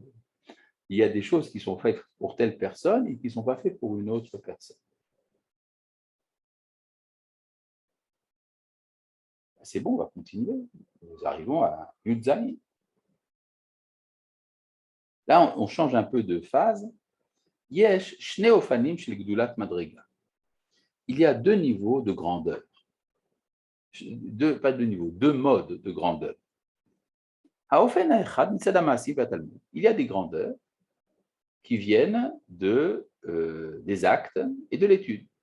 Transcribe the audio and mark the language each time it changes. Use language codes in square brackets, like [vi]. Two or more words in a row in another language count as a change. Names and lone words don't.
[fr] Il y a des choses qui sont faites pour telle personne et qui ne sont pas faites pour une autre personne. C'est bon, on va continuer. Nous arrivons à Yudzaï. Là, on change un peu de phase. [he] יש שני אופנים של גדולת מדרגה. [fr] Il y a deux niveaux de grandeur. Pas deux niveaux, deux modes de grandeur. Il y a des grandeurs qui viennent des actes et de l'étude.